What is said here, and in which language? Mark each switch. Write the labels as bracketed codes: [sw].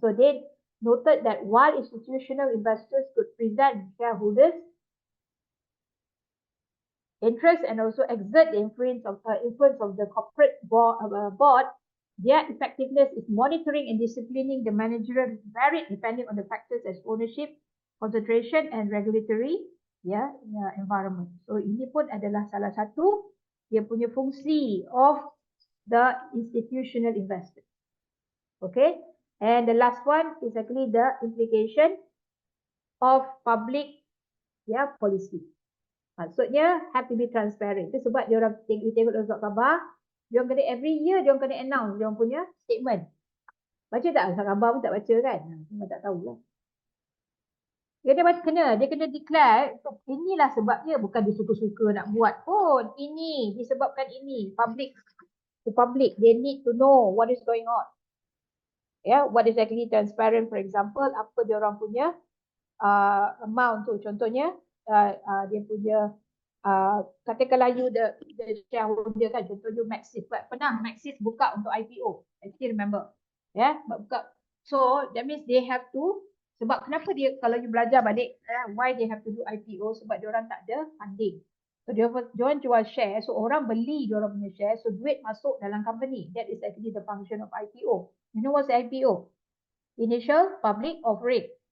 [en] So they noted that while institutional investors could present shareholders interest and also exert the influence of the corporate board, their effectiveness is monitoring and disciplining the managerial varied depending on the factors as ownership, concentration and regulatory environment. [ms] So ini pun adalah salah satu dia punya fungsi [en] of the institutional investor. Okay, and the last one is actually the implication of public policy. Maksudnya have to be transparent. [ms] Itu sebab dia orang tengok dalam surat khabar, dia orang kena [en] every year [ms] dia orang kena announce dia orang punya statement. Baca tak? Asal khabar pun tak baca kan? Memang tak tahulah. Dia kena declare, inilah sebabnya, bukan dia suka-suka nak buat pun. Ini, disebabkan ini. [en] Public, they need to know what is going on. Yeah, what is actually transparent, for example, [ms] apa dia orang punya amount tu. Contohnya, dia punya, katakanlah you the shareholder kan, contohnya Maxis. Pernah Maxis buka untuk IPO. [en] I still remember. Yeah, buka. So, that means they have to, [ms] sebab kenapa dia, kalau you belajar balik, [en] why they have to do IPO, [ms] sebab dia orang tak ada funding. So, dia orang jual share, so orang beli dia orang punya share, so duit masuk dalam company. [en] That is actually the function of IPO. You know what's IPO? Initial Public Offering.